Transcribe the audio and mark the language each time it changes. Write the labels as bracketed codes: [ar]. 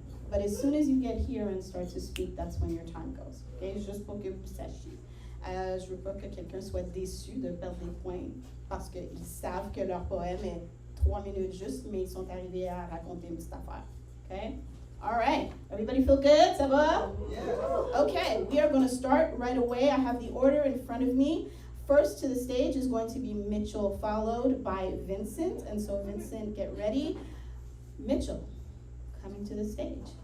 [en] But as soon as you get here and start to speak, that's when your time goes. [fr] Okay, juste pour que vous sachiez. Je veux pas que quelqu'un soit déçu de perdre des points parce qu'ils savent que leur poème est 3 minutes juste, mais ils sont arrivés à raconter une petite affaire. [en] Okay? All right. Everybody feel good? [fr] Ça va? [en] Yeah. Okay, we are going to start right away. I have the order in front of me. First to the stage is going to be Mitchell, followed by Vincent. And so, Vincent, get ready. Mitchell, coming to the stage.